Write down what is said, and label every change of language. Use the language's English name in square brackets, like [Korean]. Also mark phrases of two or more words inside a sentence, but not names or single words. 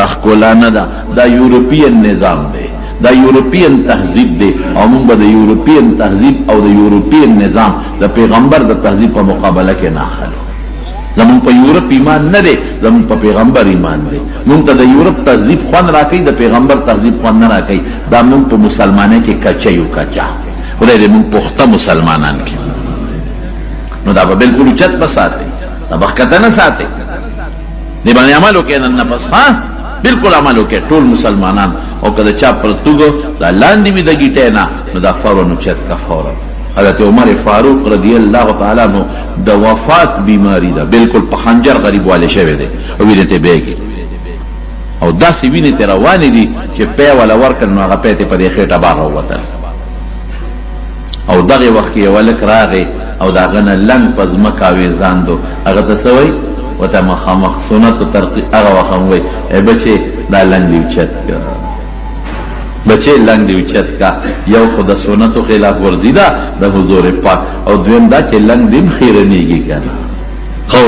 [Pashto] ښکلا نه ده دا یورپین نظام دی دا یورپین تهذیب دی او موږ به د یورپین تهذیب او د یورپین نظام د پیغمبر د تهذیب په مقابله کې نه اخلو زمونږ په یورپ ایمان نه دی زمونږ په پیغمبر ایمان دی موږ ته د یورپ تهذیب خوند راکوي د پیغمبر تهذیب خوند نه راکوي دا موږ په مسلمانۍ کې کچه یو کچه خدای دې موږ پخته مسلمانان کې نو دا به بالکل اوچت به ساتئ دا به ښکته نه ساتئ دې باندې عمل وکړئ نن نفس بالکل عمل وکړئ ټول مسلمانان او که د چا پرتوګ دا لاندې وي د ګیټې نه نو دا فورا اوچت کا فورا حضرت عمر فاروق [Urdu] رضی الله تعالی عنہ [Pashto] د وفات بیماری ده بالکل په خنجر غریب والے شوی دی او وینې ته بیږي او داسې وینې ته روانې دي چې پی ولا ورکړ نو هغه پی ته په دې خېټه بار ووتل او دغه وخت کې یو هلک راغی او د هغه نه لنګ په ځمکه اویزاندو هغه ته څه وایي ورته مخامخ سنتو ترقیق هغه وخت هم وایي ای بچې دا لنګ دې اوچت کړه بچې لنګ دې اوچت کا یو خو د سنتو خلاف ورزي ده د حضور پاک او دویم دا چې لنګ دې هم خیرنېږي که نه خور